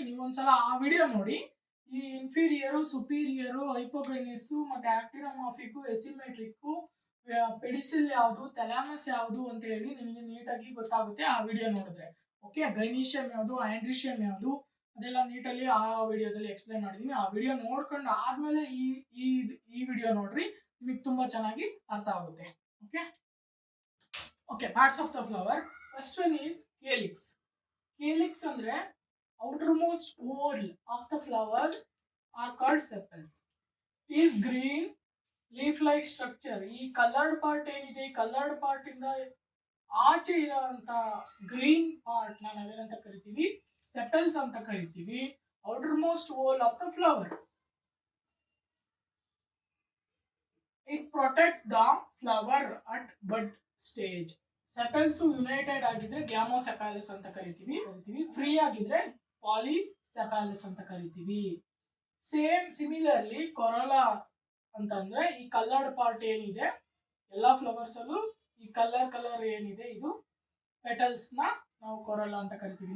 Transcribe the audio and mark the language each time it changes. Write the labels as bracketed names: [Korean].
[Kannada] ನೀವೊಂದ್ಸಲ ಆ ವಿಡಿಯೋ ನೋಡಿ. ಈ ಇನ್ಫೀರಿಯರು, ಸುಪೀರಿಯರು, ಹೈಪೋಗೈನಸ್ ಮತ್ತೆ ಆಕ್ಟಿನೋಮಾರ್ಫಿಕ್, ಎಸಿಮೆಟ್ರಿಕ್, ಪೆಡಿಸಿಲ್ ಯಾವುದು, ಥಾಲಮಸ್ ಯಾವುದು ಅಂತ ಹೇಳಿ ನಿಮಗೆ ನೀಟಾಗಿ ಗೊತ್ತಾಗುತ್ತೆ ಆ ವಿಡಿಯೋ ನೋಡಿದ್ರೆ. ಓಕೆ, ಗೈನೀಶಿಯಂ ಯಾವುದು, ಆಂಡ್ರಿಶಿಯಂ ಯಾವುದು, ಅದೆಲ್ಲ ನೀಟಲ್ಲಿ ಆ ವಿಡಿಯೋದಲ್ಲಿ ಎಕ್ಸ್ಪ್ಲೈನ್ ಮಾಡಿದ್ದೀನಿ. ಆ ವಿಡಿಯೋ ನೋಡ್ಕೊಂಡು ಆದ್ಮೇಲೆ ಈ ವಿಡಿಯೋ ನೋಡ್ರಿ, ನಿಮಗೆ ತುಂಬಾ ಚೆನ್ನಾಗಿ ಅರ್ಥ ಆಗುತ್ತೆ. [English] Okay, parts of the flower. First one is calyx. Calyx ಅಂದ್ರೆ outermost whorl of the flower are called sepals. Is green leaf-like structure. [Kannada] ಈ ಕಲರ್ಡ್ ಪಾರ್ಟ್ ಏನಿದೆ, ಕಲರ್ಡ್ ಪಾರ್ಟ್ ಇಂದ ಆಚೆ ಇರೋಂತ ಗ್ರೀನ್ ಪಾರ್ಟ್ ನಾವೇನಂತ ಕರಿತೀವಿ, ಸೆಪಲ್ಸ್ ಅಂತ ಕರಿತೀವಿ. [English] outermost whorl of the flower. It protects the flower at bud stage. [Kannada] Sepals United ಆಗಿದ್ರೆ ಗ್ಯಾಮೋಸೆಪಾಲಸ್ ಅಂತ ಕರಿತೀವಿ. ಫ್ರೀ ಆಗಿದ್ರೆ ಪಾಲಿಸೆಪಾಲಸ್ ಅಂತ ಕರಿತೀವಿ. ಸಿಮಿಲರ್ಲಿ ಕೊರೊಲಾ ಅಂತಂದ್ರೆ ಈ ಕಲರ್ಡ್ ಪಾರ್ಟ್ ಏನಿದೆ ಎಲ್ಲಾ ಫ್ಲವರ್ಸ್ ಅಲ್ಲೂ ಈ ಕಲರ್ ಏನಿದೆ ಇದು ಪೆಟಲ್ಸ್ ನ ನಾವು ಕೊರೊಲಾ ಅಂತ ಕರಿತೀವಿ.